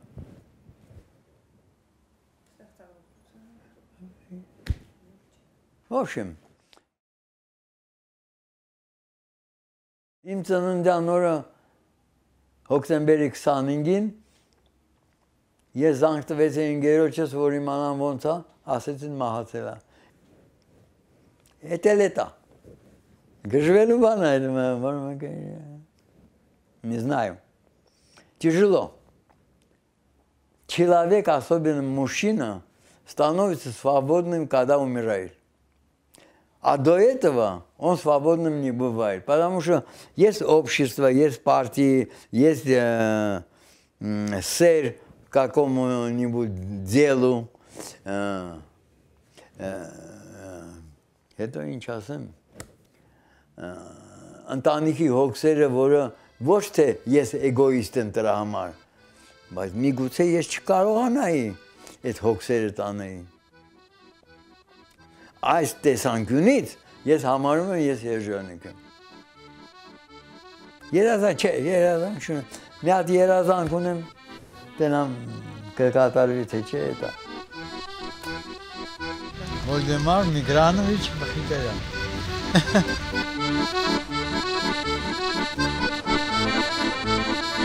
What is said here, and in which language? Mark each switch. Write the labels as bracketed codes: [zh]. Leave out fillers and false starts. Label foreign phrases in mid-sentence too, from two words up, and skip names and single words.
[hy] ոչմ։ Իմ ծննդյան օրը հոկտեմբերի 25-ին ես զանգ տվեցի ընկերոջս, որ իմանամ ոնց է, ասեցին մահացել է։ Էդ էլ էտ է։ Գժվելու բան է, [ru] не знаю. Тяжело. Человек, особенно мужчина, становится свободным, когда умирает. А до этого он свободным не бывает. Потому что есть общество, есть партии, есть сэр какому-нибудь делу. [hy] Это ինչ ասեմ, ընտանիքի հոգսերը, որը ոչ թե ես էգոիստ եմ դրա համար, բայց միգուցե ես չկարողանայի այդ հոգսերը տանել։ Այս տեսանկյունից ես համարում եմ, ես երջանիկ եմ։ Երազանք չէ, երազանք չունեմ։ Մի հատ երազանք ունեմ, տենամ կկատարվի թե չէ դա։ Վոլդեմար Միգրանովիչ Մխիթարյան։